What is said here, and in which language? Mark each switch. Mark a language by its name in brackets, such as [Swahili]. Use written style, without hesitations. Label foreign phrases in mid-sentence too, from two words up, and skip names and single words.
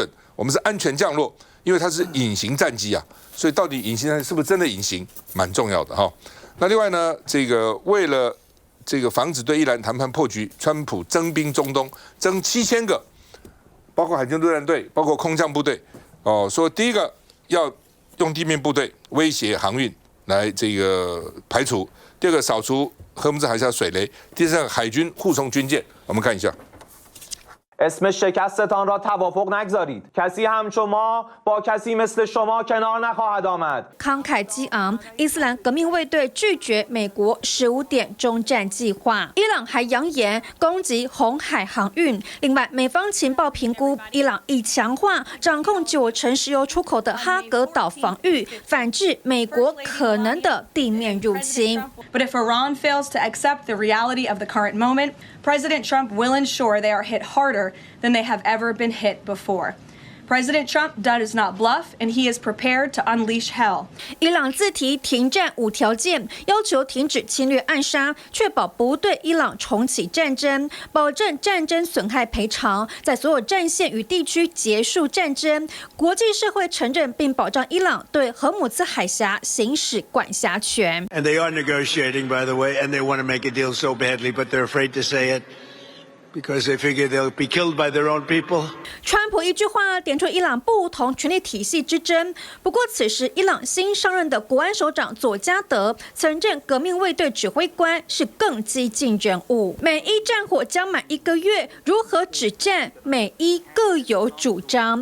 [Chinese] 损，我们是安全降落，因为它是隐形战机所以到底隐形战机是不是真的隐形，蛮重要的那另外呢，这个为了这个防止对伊朗谈判破局，川普征兵中东，征7000个，包括海军陆战队，包括空降部队说第一个要用地面部队威胁航运来这个排除，第二个扫除荷姆兹海峡水雷，第三个海军护送军舰。我们看一下。 [Persian] اسم شکستتان را توافق نگذارید. کسی هم شما با کسی مثل شما کنار نخواهد آمد. [Chinese] 慷慨激昂，伊斯兰革命卫队拒绝美国15点中战计划。伊朗还扬言攻击红海航运。另外，美方情报评估，伊朗已强化掌控90%石油出口的哈格岛防御，反制美国可能的地面入侵。 [English] But if Iran fails to accept the reality of the current moment, President Trump will ensure they are hit harder than they have ever been hit before. President Trump does not bluff, and he is prepared to unleash hell. [Chinese] 伊朗自提停战5条件，要求停止侵略暗杀，确保不对伊朗重启战争，保证战争损害赔偿，在所有战线与地区结束战争。国际社会承认并保障伊朗对荷姆兹海峡行使管辖权。 [English] And they are negotiating, by the way, and they want to make a deal so badly, but they're afraid to say it. Because they figure they'll be killed by their own people. [Chinese] 川普一句话点出伊朗不同权力体系之争。不过，此时伊朗新上任的国安首长佐加德曾任革命卫队指挥官，是更激进人物。美伊战火将满1个月，如何止战？美伊各有主张。